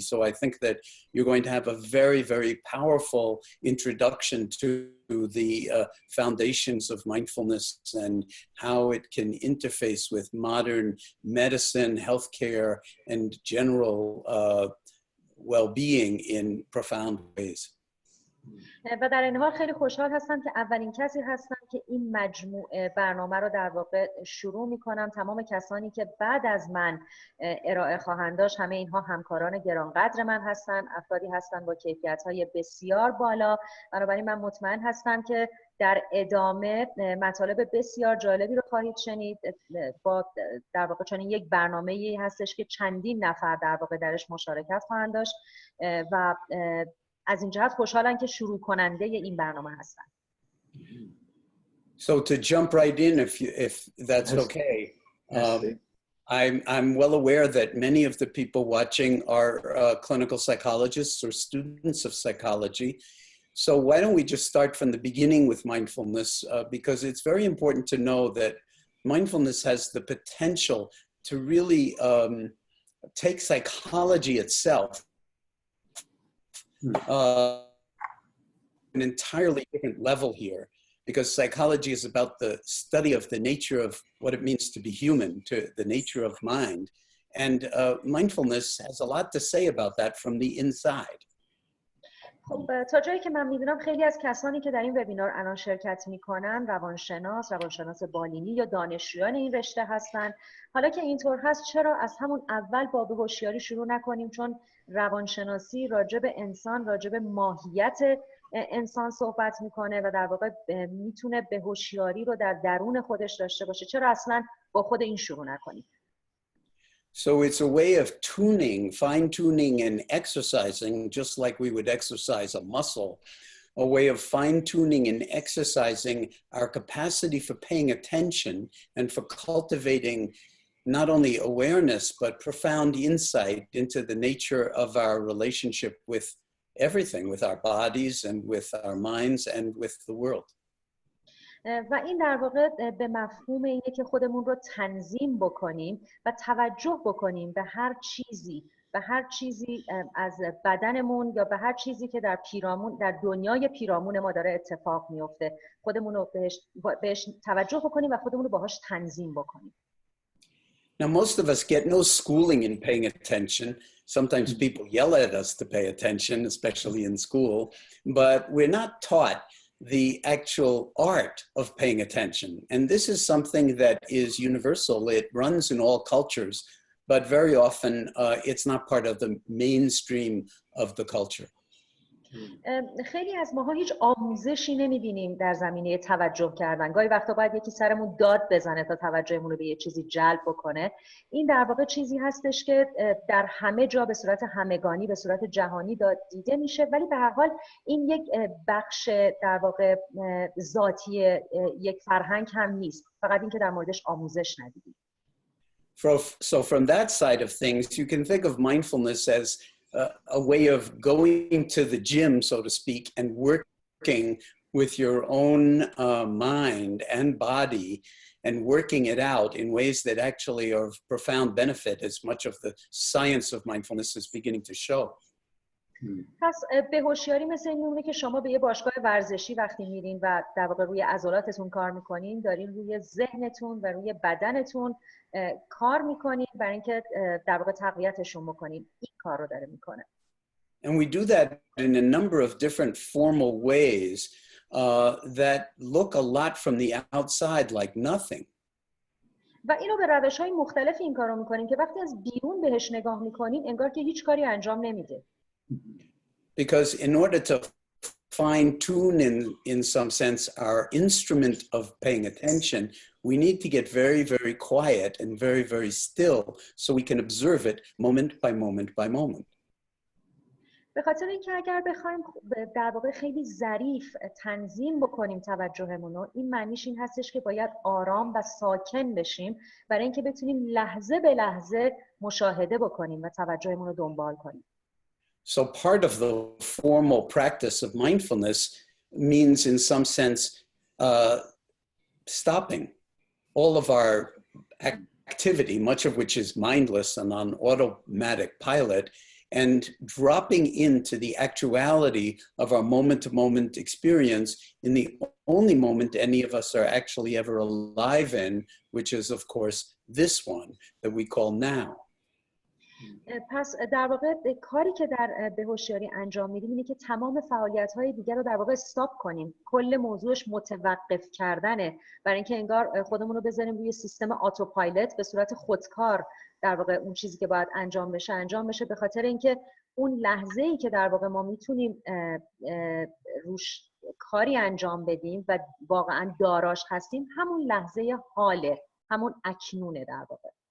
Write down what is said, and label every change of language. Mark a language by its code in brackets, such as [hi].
[en] So I think that you're going to have a very, very powerful introduction to the foundations of mindfulness and how it can interface with modern medicine, healthcare, and general well-being in profound ways. [fa] و در این حال خیلی خوشحال هستم که اولین کسی هستم که این مجموعه برنامه رو در واقع شروع میکنم. تمام کسانی که بعد از من ارائه خواهند داشت همه اینها همکاران گرانقدر من هستن، افرادی هستن با کیفیت‌های بسیار بالا. بنابراین من مطمئن هستم که در ادامه مطالب بسیار جالبی رو خواهید شنید. با در واقع چون یک برنامه‌ای هستش که چندین نفر در واقع درش مشارکت خواهند داشت و از این جهت خوشحالم که شروع کننده این برنامه هستن. [en] So to jump right in, if that's okay, I'm well aware that many of the people watching are clinical psychologists or students of psychology. So why don't we just start from the beginning with mindfulness, because it's very important to know that mindfulness has the potential to really take psychology itself an entirely different level here, because psychology is about the study of the nature of what it means to be human, to the nature of mind. And mindfulness has a lot to say about that from the inside. [fa] خب تا جایی که من میدونم خیلی از کسانی که در این وبینار الان شرکت میکنن روانشناس بالینی یا دانشجویان این رشته هستن. حالا که اینطور هست چرا از همون اول با به هوشیاری شروع نکنیم، چون روانشناسی راجع به انسان، راجع به ماهیت انسان صحبت میکنه و در واقع میتونه به هوشیاری رو در درون خودش داشته باشه. چرا اصلا با خود این شروع نکنیم؟ [en] So it's a way of tuning, fine-tuning and exercising, just like we would exercise a muscle, a way of fine-tuning and exercising our capacity for paying attention and for cultivating not only awareness, but profound insight into the nature of our relationship with everything, with our bodies and with our minds and with the world. [fa] و این در واقع به مفهوم اینه که خودمون رو تنظیم بکنیم و توجه بکنیم به هر چیزی از بدنمون یا به هر چیزی که در دنیای پیرامون ما داره اتفاق میفته، خودمون رو بهش توجه بکنیم و خودمون رو باهاش تنظیم بکنیم. [en] Now, most of us get no schooling in paying attention. Sometimes people yell at us to pay attention, especially in school, but we're not taught the actual art of paying attention. And this is something that is universal. It runs in all cultures, but very often it's not part of the mainstream of the culture. [fa] خیلی از ماها هیچ آموزشی نمی‌بینیم در زمینه توجه کردن. گاهی وقتا باید یکی سرمون داد بزنه تا توجهمون رو به یه چیزی جلب بکنه. این در واقع چیزی هستش که در همه جا به صورت همگانی، به صورت جهانی دیده میشه، ولی به هر حال این یک بخش در واقع ذاتی یک فرهنگ هم نیست. فقط این که در موردش آموزش ندیدیم. [en] So from that side of things, you can think of mindfulness as a way of going to the gym, so to speak, and working with your own mind and body and working it out in ways that actually are of profound benefit, as much of the science of mindfulness is beginning to show. [fa] پس به هوشیاری مثل این میمونه که شما به یه باشگاه ورزشی وقتی میرین و در واقع روی عضلاتتون کار میکنین، دارین روی ذهنتون و روی بدنتون کار میکنین برای اینکه در واقع تقویتشون بکنین. این کار رو داره میکنه. [en] And we do that in a number of different formal ways that look a lot from the outside like nothing. [fa] و اینو به روش‌های مختلف این کارو میکنیم که وقتی از بیرون بهش نگاه میکنین انگار که هیچ کاری انجام نمیده. [en] Because in order to fine-tune in some sense our instrument of paying attention, we need to get very, very quiet and very, very still so we can observe it moment by moment by moment. [fa] به خاطر اینکه اگر بخوایم در واقع خیلی ظریف تنظیم بکنیم توجهمون رو، این معنیش این هستش که باید آرام و ساکن بشیم برای اینکه بتونیم لحظه به لحظه مشاهده بکنیم و توجهمون رو دنبال کنیم. [en] So part of the formal practice of mindfulness means in some sense stopping all of our activity, much of which is mindless and on automatic pilot, and dropping into the actuality of our moment-to-moment experience in the only moment any of us are actually ever alive in, which is, of course, this one that we call now. [fa] پس در واقع کاری که در به هوشیاری انجام میدیم اینه که تمام فعالیت‌های دیگر رو در واقع استاپ کنیم. کل موضوعش متوقف کردنه برای اینکه انگار خودمون رو بذاریم روی سیستم آتوپایلوت به صورت خودکار، در واقع اون چیزی که باید انجام بشه به خاطر اینکه اون لحظه‌ای که در واقع ما میتونیم روش کاری انجام بدیم و واقعا داراش هستیم، همون لحظه حاله، همون اکنونه در واقع.